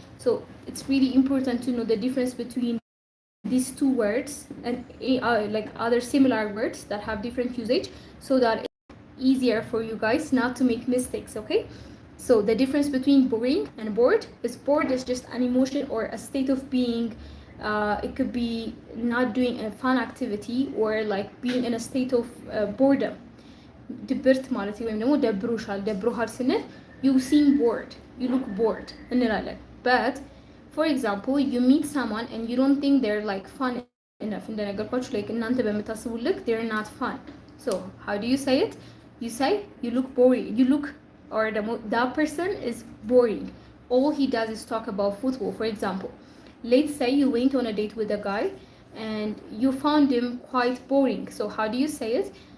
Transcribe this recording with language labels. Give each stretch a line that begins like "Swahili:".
English: So it's really important to know the difference between these two words and like other similar words that have different usage, so that it's easier for you guys not to make mistakes. Okay, so the difference between boring and bored is just an emotion or a state of being. It could be not doing a fun activity or like being in a state of boredom.
Amharic: ድብርት ማለት ወይም ደግሞ ደብሮሃል ስንል
English: you seem bored, you look bored
Amharic: እንላለን.
English: But for example, you meet someone and you don't think they're like fun enough.
Amharic: እንደነገርኳችሁ
English: like
Amharic: እናንተ በምታስቡ ልክ
English: they're not fun. So how do you say it? You say you look boring, you look, or that person is boring. All he does is talk about football. For example, let's say you went on a date with a guy and you found him quite boring. So how do you say it?